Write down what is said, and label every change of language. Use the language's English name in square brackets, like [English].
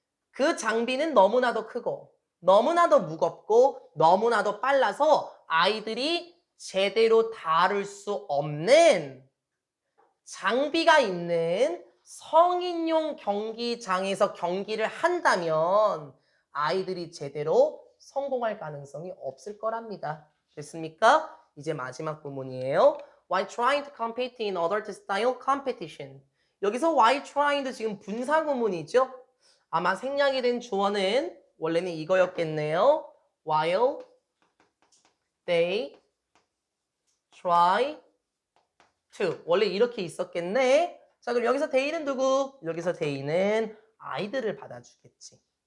[Korean] 그 장비는 너무나도 크고 너무나도 무겁고 너무나도 빨라서 아이들이 제대로 다룰 수 없는 장비가 있는 성인용 경기장에서 경기를 한다면 아이들이 제대로 성공할 가능성이 없을 거랍니다. 됐습니까? 이제 마지막 부분이에요. [English] While trying to compete in other style competition. [Korean] 여기서 [English] while trying [Korean] 도 지금 분사 구문이죠. 아마 생략이 된 주어는 원래는 이거였겠네요. [English] While they try to. [Korean] 원래 이렇게 있었겠네. 자, 그럼 여기서 they는 누구? 여기서 they는 아이들을 받아주겠지.